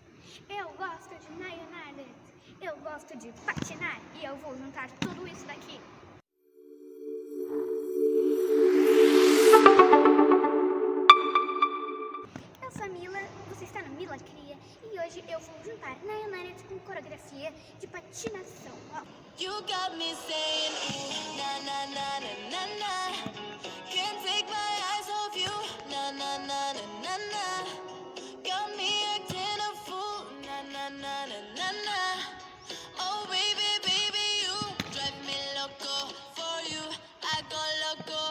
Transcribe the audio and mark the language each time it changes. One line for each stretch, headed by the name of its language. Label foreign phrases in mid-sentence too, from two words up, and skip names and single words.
Portuguese: Eu gosto de Nayanara, eu gosto de patinar e eu vou juntar tudo isso daqui. Eu sou a Mila, você está no Mila Cria e hoje eu vou juntar Nayanara com coreografia de patinação.
English: You got me saying ooh, na na na na na na. Can't take my eyes off you, na na na na na na. Got me acting a fool, na na na na na na. Oh baby, baby, you drive me loco. For you, I go loco.